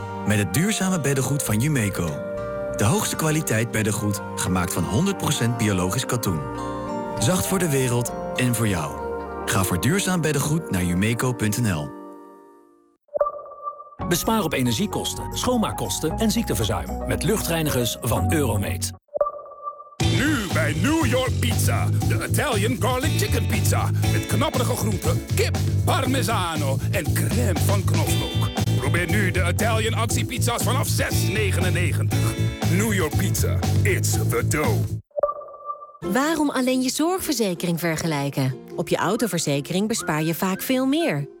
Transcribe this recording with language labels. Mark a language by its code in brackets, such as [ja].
[nl] Met het duurzame beddengoed van Jumeco. De hoogste kwaliteit beddengoed, gemaakt van 100% biologisch katoen. Zacht voor de wereld en voor jou. Ga voor duurzaam beddengoed naar jumeco.nl. Bespaar op energiekosten, schoonmaakkosten en ziekteverzuim met luchtreinigers van Euromate. Nu bij New York Pizza. De Italian Garlic Chicken Pizza. Met knapperige groenten, kip, parmesano en crème van knoflook. Probeer nu de Italian actiepizza's vanaf 6,99. [en] New York Pizza. It's the dough. [nl] Waarom alleen je zorgverzekering vergelijken? Op je autoverzekering bespaar je vaak veel meer.